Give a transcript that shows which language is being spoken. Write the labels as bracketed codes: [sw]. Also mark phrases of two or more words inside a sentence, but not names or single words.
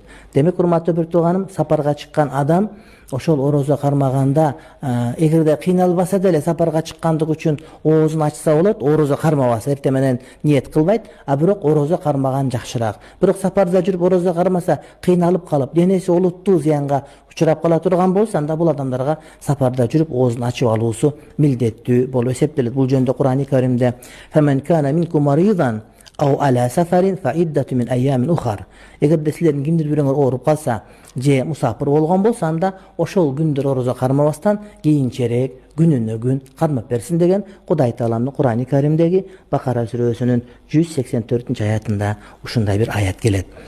[ky] Демек, урматтуу бир тууганым, сапарга чыккан адам ошол орозо кармаганда эгерде кыйналбаса деле сапарга чыккандык үчүн оозун ачса болот, орозо кармабаса, эртең менен ниет кылбайт, а бирок орозо кармаган жакшыраак. Бирок сапарда жүрүп орозо кармаса, кыйналып калып, денеси олуттуу зыянга учурап кала турган болсо, анда бул адамдарга сапарда жүрүп оозун ачып алуусу милдеттүү болуп эсептелет. Бул жөнүндө Кур'ан-ы Каримде [ar] "فمن كان منكم مريضا أو على سفر فعدة من أيام أخر". [ky] Эгерде силердин кимдир бирөөңөр ооруп калса, же мусафир болгон болсо, анда ошол күндөр орозо кармабастан кийинчерээк күнүнө күн кармап берсин деген Кудай Тааламдын Кур'ан-ы Каримдеги Бакара сүрөсүнүн 184-аятында ушундай бир аят келет.